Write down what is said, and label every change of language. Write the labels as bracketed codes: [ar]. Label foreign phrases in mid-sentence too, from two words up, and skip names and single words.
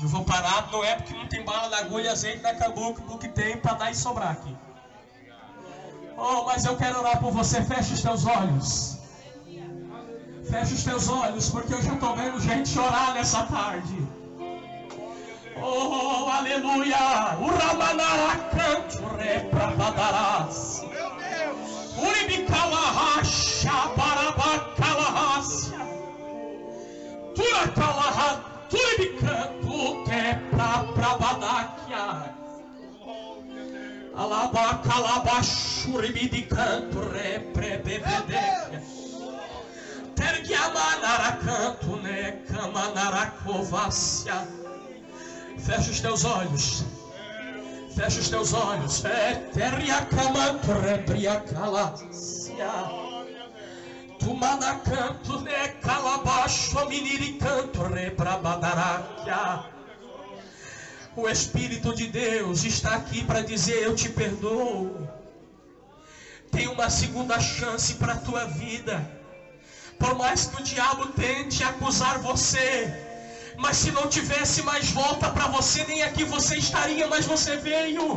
[pt] Eu vou parar, não é porque não tem bala na agulha, azeite na cabocla, porque tem para dar e sobrar aqui. Mas eu quero orar por você. Feche os teus olhos. Feche os teus olhos, porque eu já estou vendo gente chorar nessa tarde. Aleluia! Uramanaracanto reprabadarás. Uribicalahacha barabacalahacia. Turacalaha turibicanto teprabrabadakia. Alabacalabachuribidicanto reprebebedekia. Tergiamanaracanto necamanaracovácia. Fecha os teus olhos. Fecha os teus olhos. Teriacamanto repriacalacia. Tumanacanto necalabacho miniricanto rebrabadaraquia. O Espírito de Deus está aqui para dizer: eu te perdoo. Tem uma segunda chance para a tua vida. Por mais que o diabo tente acusar você, mas se não tivesse mais volta para você, nem aqui você estaria, mas você veio.